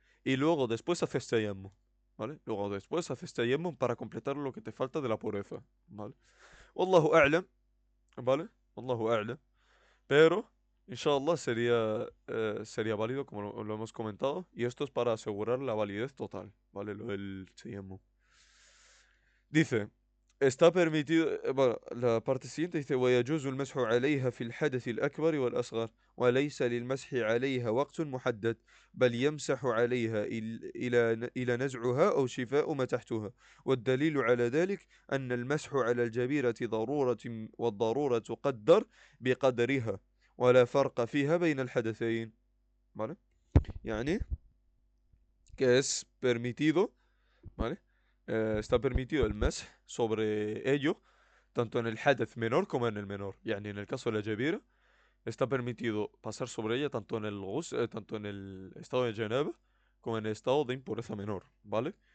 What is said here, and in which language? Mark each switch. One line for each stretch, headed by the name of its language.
Spanish: Y luego después haces tayammum, ¿vale? Luego después haces tayammum para completar lo que te falta de la pureza, ¿vale? Wallahu a'lam, ¿vale? Wallahu a'lam. Pero, inshallah, sería válido, como lo hemos comentado. Y esto es para asegurar la validez total, ¿vale? Lo del tayammum. Dice,
Arabic: está permitido, bueno, la parte siguiente dice ويجوز المسح عليها في الحدث الأكبر والأصغر وليس للمسح عليها وقت محدد بل يمسح عليها إلى نزعها أو شفاء ما تحتها والدليل على ذلك أن المسح على الجبيرة ضرورة والضرورة تقدر بقدرها ولا فرق فيها بين الحدثين.
Spanish: ¿Vale? يعني que es permitido, ¿vale? Está permitido el mesh sobre ello, tanto en el hadith menor como en el menor. Yani en el caso de la jabira, está permitido pasar sobre ella tanto en el tanto en el estado de janaba como en el estado de impureza menor, ¿vale?